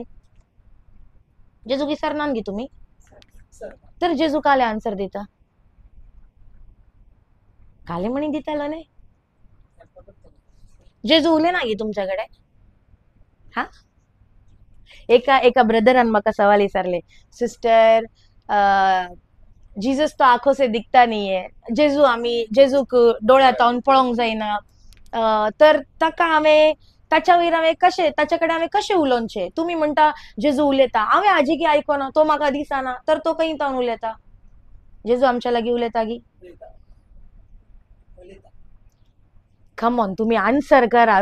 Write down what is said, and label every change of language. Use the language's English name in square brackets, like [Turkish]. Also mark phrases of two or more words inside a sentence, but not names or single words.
[Konkani] जेजूक विचारनात गी तुमी? तर जेजू काले आन्सर दिता? काले म्हणी दितालो न्ही. जेजू उलयना गी तुमच्याकडे? हा, एका ब्रदरान म्हाका सवाल विचारले, सिस्टर जीजस [Hindi] तो आंखों से दिखता नहीं है, [Konkani] जेजूक डोळ्यात हांवन पळोवंक जायना, तर ताच्या वयर हांवें कशें ताच्या कडेन हांवें कशें उलोवचें? तुमी म्हणटा जेजू उलयता, हांवें आजिगी आयकोना, तो म्हाका दिसना, तर तो खंय तावन उलयता? जेजू आमच्या लागीं उलयता गी? [English] come on, [Konkani] तुम्ही आन्सर करा.